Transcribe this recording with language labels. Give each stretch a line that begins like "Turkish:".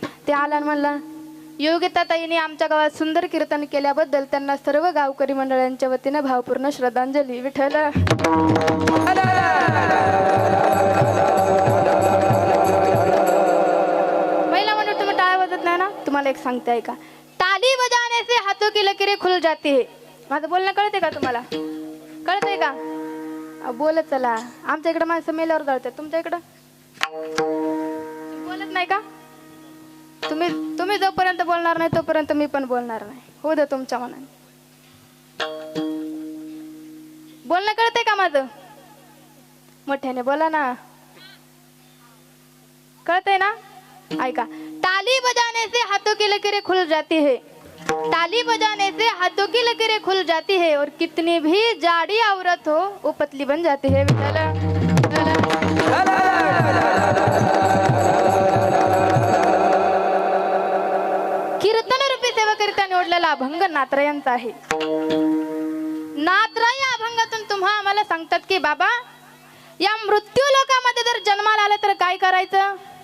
Marathi: ते आला आणि म्हणला योगिता ताईंनी आमच्या गावात सुंदर कीर्तन केल्याबद्दल त्यांना सर्व गावकरी मंडळांच्या वतीनं भावपूर्ण श्रद्धांजली. विठ्ठल. महिला म्हणून तुम्ही टाळ्या वाजत नाही ना, तुम्हाला एक सांगते ऐका.
Hindi: ताली बजाने से हाथों की लकीरें खुल जाती है.
Marathi: माझं बोलणं कळते का तुम्हाला? कळतंय का? बोलत चला. आमच्या इकडे माणसं मेल्यावर जळतात, तुमच्या इकडं बोलत नाही का? तुम्ही जोपर्यंत बोलणार नाही तोपर्यंत मी पण बोलणार नाही. हो दे तुमच्या मनाने. बोलणं कळतंय का माझं? मोठ्याने बोला ना. कळतंय ना? ऐका.
Hindi: ताली बजाने से हाथों की लकीरें खुल जाती है. ताली बजाने से हाथों की लकीरें खुल जाती है और कितनी भी जाड़ी औरत हो वो पतली बन जाती है.
Marathi: कीर्तन रूपी सेवाकरिता निवडलेला अभंग नाथरायांचा आहे. नाथराय या अभंगातून तुम्हा आम्हाला सांगतात की बाबा या मृत्यू लोकामध्ये जर जन्माला आलं तर काय करायचं?